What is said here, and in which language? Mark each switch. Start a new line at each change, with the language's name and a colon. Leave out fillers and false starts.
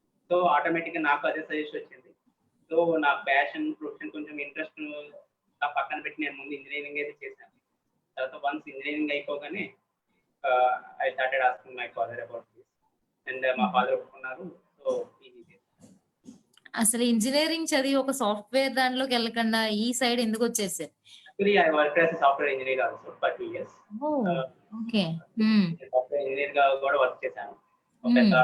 Telugu: So automatic గా నాకు అదే సజెషన్ వచ్చింది. సో నా ప్యాషన్ ప్రొఫెషన్ కొంచెం ఇంట్రెస్ట్ పక్కన పెట్టి నేను ముందు ఇంజనీరింగ్ అయితే చేశాను.
English: తర్వాత once engineering అయిపోగానే I started asking my father about this and
Telugu: మా ఫాదర్ ఒప్పుకున్నారు.
English: so
Telugu: అసలు ఇంజనీరింగ్ చదివి ఒక సాఫ్ట్వేర్ దాంట్లోకి వెళ్ళకుండా ఈ సైడ్ ఎందుకు వచ్చేసారు?
English: Actually, I worked as a software engineer also for 2 years. Okay.
Telugu: Software engineer గా కూడా వర్క్ చేశాను. ఒక